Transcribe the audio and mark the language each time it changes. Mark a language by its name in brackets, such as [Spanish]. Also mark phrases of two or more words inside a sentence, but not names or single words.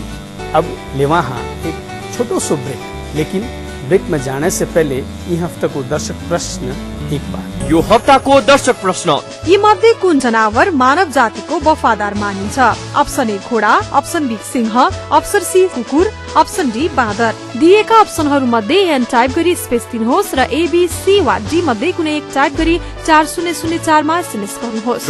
[Hindi] अब ले वहाँ एक छोटो सो ब्रेक, लेकिन ब्रेक में जाने से पहले यी हफ्ता को दर्शक प्रश्न एक बार। [Nepali] यो हप्ताको दर्शक प्रश्न, यी मध्ये कुन जनावर मानव जातिको वफादार मानिन्छ? अप्सन ए घोडा, अप्सन बी सिंह, अप्सन सी कुकुर, अप्सन डी बाँदर। दिएका अप्सनहरू मध्ये एन टाइप गरी स्पेस दिनुहोस् र एबीसी वा डी मध्ये कुनै एक टाइप गरी 4004 मा एसएमएस गर्नुहोस्